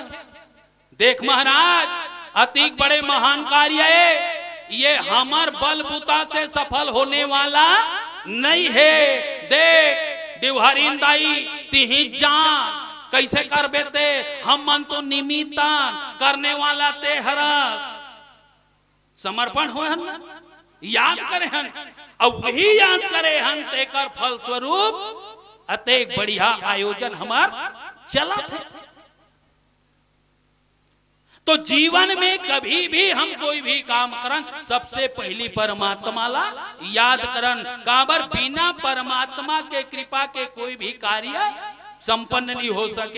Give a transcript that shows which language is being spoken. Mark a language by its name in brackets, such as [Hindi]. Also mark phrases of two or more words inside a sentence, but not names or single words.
[Chhattisgarhi] देख महाराज, अति बड़े महान कार्य है ये, हमार बलबूता से सफल होने वाला नहीं है। देख दिवहरीन दाई तिही जान कैसे कर बेते, हम मन तो निमित्तन करने वाला ते हरस समर्पण हो हन, याद करे हन और वही याद करे हन तेकर फल स्वरूप अतेक बढ़िया आयोजन हमार चला थे। तो जीवन में कभी भी हम कोई भी काम करन सबसे पहली परमात्मा ला याद करन। काबर बिना परमात्मा के कृपा के कोई भी कार्य संपन्न नहीं हो सके।